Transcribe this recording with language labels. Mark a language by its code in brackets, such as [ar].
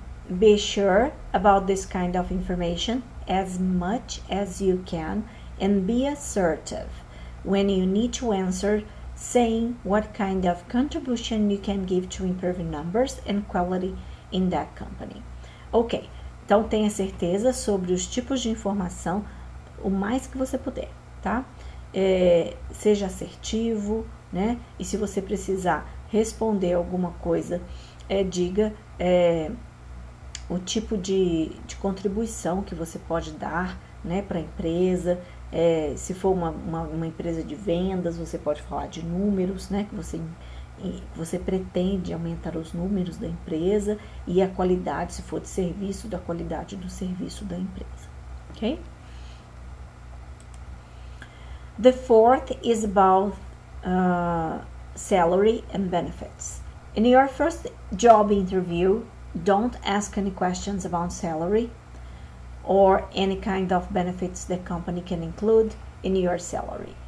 [en] Be sure about this kind of information as much as you can and be assertive when you need to answer, saying what kind of contribution you can give to improve numbers and quality in that company. [pt] Ok, então tenha certeza sobre os tipos de informação o mais que você puder, tá? Seja assertivo, né? E se você precisar responder alguma coisa, diga o tipo de contribuição que você pode dar, né, para a empresa. Se for uma empresa de vendas, você pode falar de números, né, que você pretende aumentar os números da empresa e a qualidade, se for de serviço, da qualidade do serviço da empresa, ok? [en] The fourth is about salary and benefits. In your first job interview, don't ask any questions about salary or any kind of benefits the company can include in your salary.